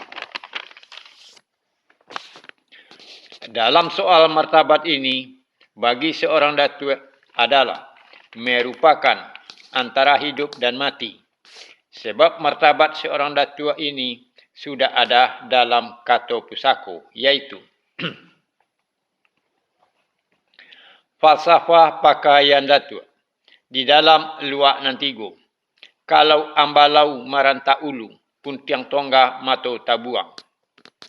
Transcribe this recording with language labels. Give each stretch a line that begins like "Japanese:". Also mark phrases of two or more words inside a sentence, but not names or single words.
Indonesian: Dalam soal martabat ini, bagi seorang datuk adalah merupakan antara hidup dan mati. Sebab martabat seorang datuk ini sudah ada dalam
Minangkabau: kato pusako,
Indonesian: yaitu falsafah pakaian datuk di dalam Luak Nan Tigo.
Minangkabau: Kalau ambalau maranta ulu, puntiang tongga mato tabuang.